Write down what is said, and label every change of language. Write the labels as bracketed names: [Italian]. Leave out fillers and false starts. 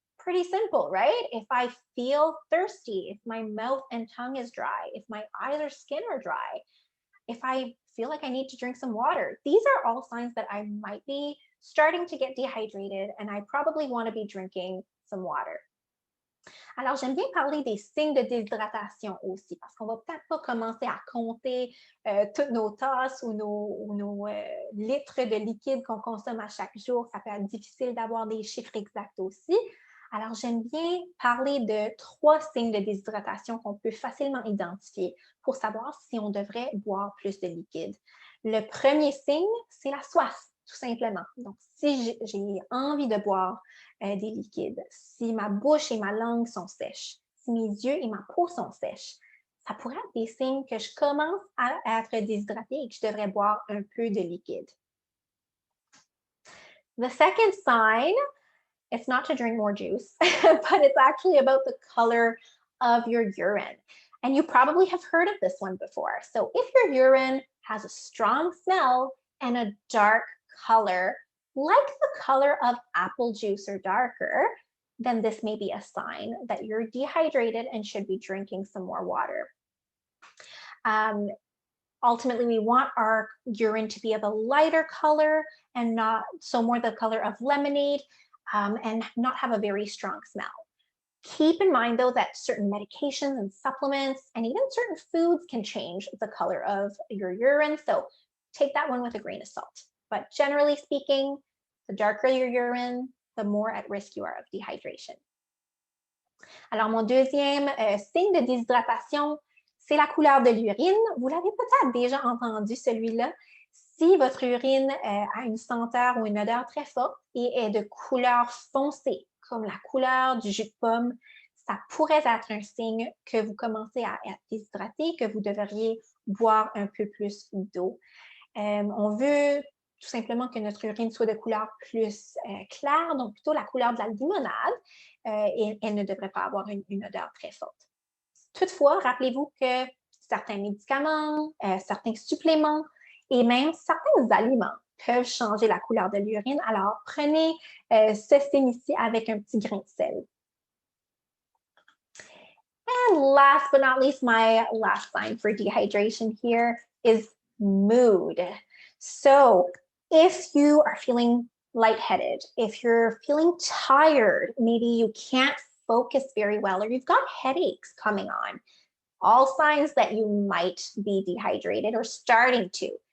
[English] Pretty simple, right? If I feel thirsty, if my mouth and tongue is dry, if my eyes or skin are dry, if I feel like I need to drink some water, these are all signs that I might be starting to get dehydrated and I probably want to be drinking some water. [French] Alors, j'aime bien parler des signes de déshydratation aussi, parce qu'on va peut-être pas commencer à compter toutes nos tasses ou nos litres de liquide qu'on consomme à chaque jour. Ça peut être difficile d'avoir des chiffres exacts aussi. Alors, j'aime bien parler de 3 signes de déshydratation qu'on peut facilement identifier pour savoir si on devrait boire plus de liquide. Le premier signe, c'est la soif, tout simplement. Donc, si j'ai envie de boire des liquides, si ma bouche et ma langue sont sèches, si mes yeux et ma peau sont sèches, ça pourrait être des signes que je commence à être déshydratée et que je devrais boire un peu de liquide. [English] The second sign, it's not to drink more juice, but it's actually about the color of your urine. And you probably have heard of this one before. So if your urine has a strong smell and a dark color, like the color of apple juice or darker, then this may be a sign that you're dehydrated and should be drinking some more water. Ultimately, we want our urine to be of a lighter color and not so more the color of lemonade and not have a very strong smell. Keep in mind, though, that certain medications and supplements and even certain foods can change the color of your urine. So take that one with a grain of salt. But generally speaking, the darker your urine, the more at risk you are of dehydration. [French] Alors, mon deuxième signe de déshydratation, c'est la couleur de l'urine. Vous l'avez peut-être déjà entendu, celui-là. Si votre urine a une senteur ou une odeur très forte et est de couleur foncée, comme la couleur du jus de pomme, ça pourrait être un signe que vous commencez à être déshydraté, que vous devriez boire un peu plus d'eau. On veut tout simplement que notre urine soit de couleur plus claire, donc plutôt la couleur de la limonade, et elle ne devrait pas avoir une odeur très forte. Toutefois, rappelez-vous que certains médicaments, certains suppléments et même certains aliments peuvent changer la couleur de l'urine. Alors, prenez ce signe-ci avec un petit grain de sel. [English] And last but not least, my last sign for dehydration here is mood. So, if you are feeling lightheaded, if you're feeling tired, maybe you can't focus very well, or you've got headaches coming on, all signs that you might be dehydrated or starting to.